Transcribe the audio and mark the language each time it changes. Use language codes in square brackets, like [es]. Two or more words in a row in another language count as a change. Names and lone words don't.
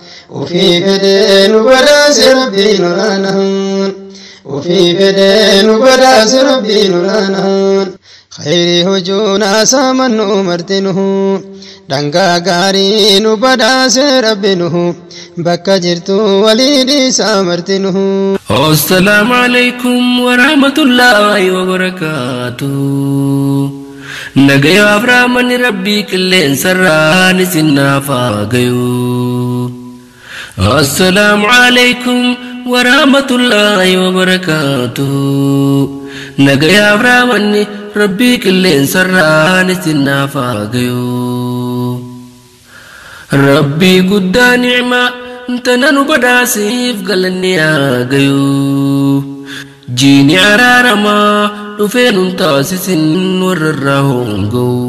[om] Ofii fedhee nu badaase Rabbiin olaana. Ofii fedhee nu badaase Rabbiin olaana. Khayrii hujuun haasaa mannuu martinu. Dhangaa gaarii nu badaase Rabbinuhu. Bakka jirtu walii dhiisaa martinuhu. [ar] السلام عليكم ورحمة الله وبركاته. [om] Nagayaaf raamanni Rabbii qilleensarraan isin naaf haa gayu. [ar] السلام عليكم ورحمة الله وبركاته. [om] Nagayaaf raamanni Rabbii qilleensarraan isin naaf haa gayu. Rabbii guddaa ni'maa tana nu badhaasiif galanni haa gayu. Jiini araaramaa dhufee nun taasisin warra irraa hoonga'u.